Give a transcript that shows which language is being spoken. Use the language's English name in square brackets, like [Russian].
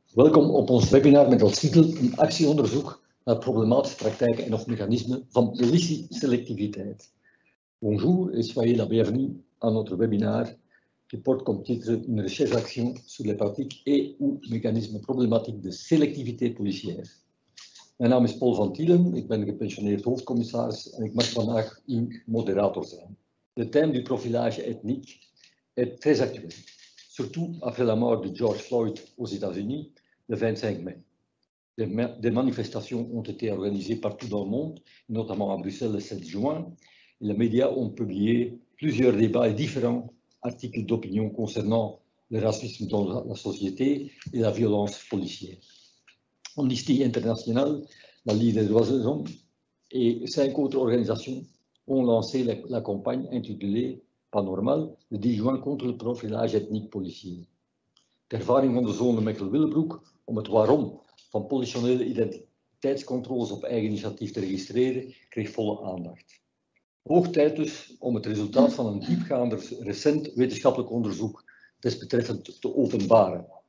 [Dutch] Welkom op ons webinar met als titel een actieonderzoek naar problematische praktijken en of mechanismen van politieselectiviteit. [French] Bonjour et soyez la bienvenue à notre webinar qui porte comme titre une recherche-action sur les pratiques et ou mécanismes problématiques de selectivité policière. [Dutch] Mijn naam is Paul van Tielen, ik ben gepensioneerd hoofdcommissaris en ik mag vandaag uw moderator zijn. [French] Le thème du profilage ethnique est très actuel, surtout après la mort de George Floyd aux États-Unis le 25 mai. Des manifestations ont été organisées partout dans le monde, notamment à Bruxelles le 7 juin, et les médias ont publié plusieurs débats et différents articles d'opinion concernant le racisme dans la société et la violence policière. Amnesty International, la Ligue des droits de l'homme et 5 autres organisations ont lancé la campagne intitulée Pas normal, le 10 juin contre le profilage ethnique policier. [Dutch] De ervaring van de zone Mechelen-Willebroek om het waarom van politionele identiteitscontroles op eigen initiatief te registreren, kreeg volle aandacht. Hoog tijd dus om het resultaat van een diepgaander recent wetenschappelijk onderzoek desbetreffend te openbaren.